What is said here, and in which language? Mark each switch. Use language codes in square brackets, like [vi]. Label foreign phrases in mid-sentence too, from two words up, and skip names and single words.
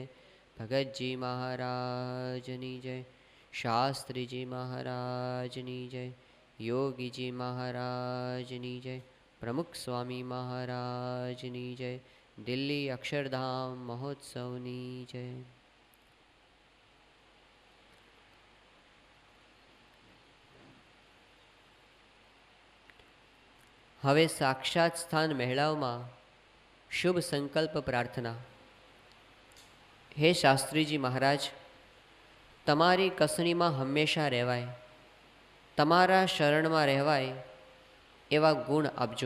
[gu] ભગતજી મહારાજની જય। શાસ્ત્રીજી મહારાજની જય। યોગીજી મહારાજની જય। પ્રમુખ સ્વામી મહારાજની જય। દિલ્હી અક્ષરધામ મહોત્સવની જય। હવે સાક્ષાત સ્થાન મહેલાઓમાં શુભ સંકલ્પ પ્રાર્થના। હે શાસ્ત્રીજી મહારાજ, તમારી કસણીમાં હંમેશા રહેવાય, તમારા શરણમાં રહેવાય એવા ગુણ આપજો।